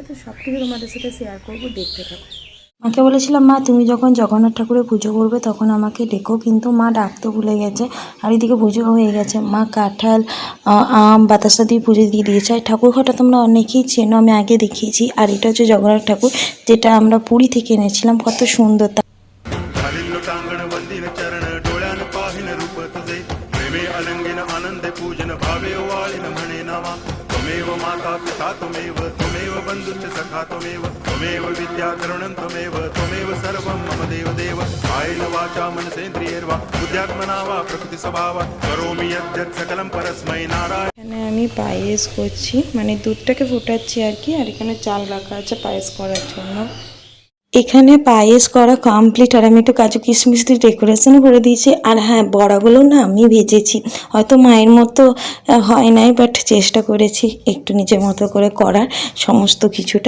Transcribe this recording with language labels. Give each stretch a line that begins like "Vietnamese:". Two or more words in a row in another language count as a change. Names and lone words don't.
Bangla: তো সব কিছু তোমাদের সাথে শেয়ার করবো, দেখতে থাকো। মাকে বলেছিলাম, মা তুমি যখন জগন্নাথ ঠাকুরের পুজো করবে তখন আমাকে ডেকো, কিন্তু মা ডাকতে ভুলে গেছে। আর এদিকে পুজো হয়ে গেছে, মা কাঁঠাল, আম, বাতাসা দিয়ে পুজো দিয়ে দিয়েছে। আর ঠাকুর ঘরটা তোমরা অনেকেই চেনো, আমি আগে দেখিয়েছি। আর এটা হচ্ছে জগন্নাথ ঠাকুর, যেটা আমরা পুরী থেকে এনেছিলাম। কত সুন্দর!
Marathi: लोटांगण वंदिन चरण डोळ्यान पाहिन रूप तुझे प्रेमे अलंगिन आनंद पूजन भावे वाळीन म्हणे नावा
Sanskrit: त्वमेव माता पिता त्वमेव त्वमेव बंधुश्च सखा त्वमेव विद्या तरुणं त्वमेव सर्वं मम देव कायेन वाचा मनसेन्द्रियैर्वा बुद्ध्यात्मना वा प्रकृति स्वभावा करोमि यद्यत् सकलं परस्मै नारायण।
Bangla: এখানে আমি পায়েস করছি, মানে দুধটাকে ফোটাচ্ছি আর কি। আর এখানে চাল রাখা আছে পায়েস করার জন্য। এখানে পায়েস করা কমপ্লিট, আর আমি একটু কাজু কিশমিশ দিয়ে ডেকোরেশনও করে দিয়েছি। আর হ্যাঁ, বড়াগুলো না আমি ভেজেছি, হয়তো মায়ের মতো হয় নাই, বাট চেষ্টা করেছি একটু নিজের মতো করে করার সমস্ত কিছুটা।